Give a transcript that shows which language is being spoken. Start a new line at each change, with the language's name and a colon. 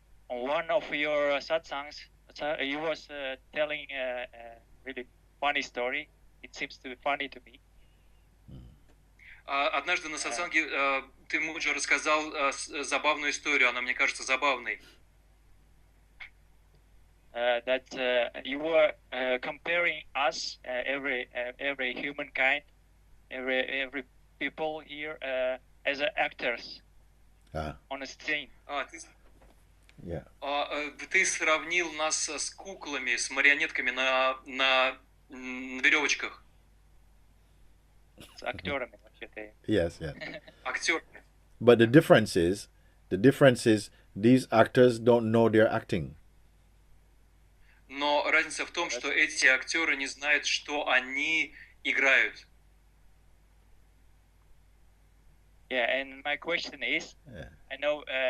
English: On one of your satsangs, you was telling a really funny story. It seems to be funny to me.
Russian: Однажды на сатсанге ты, Муджи, рассказал забавную историю, она мне кажется забавной.
English: That you were comparing us, every humankind, every people here as actors on a scene. Yeah.
Russian: Ты сравнил нас с куклами, с марионетками на веревочках. С актерами, вообще-то.
English: Yes, yes.
Russian: Актерами.
English: But the difference is these actors don't know they're acting.
Russian: Но разница в том, что эти актеры не знают, что они играют.
English: Yeah, and my question is, I know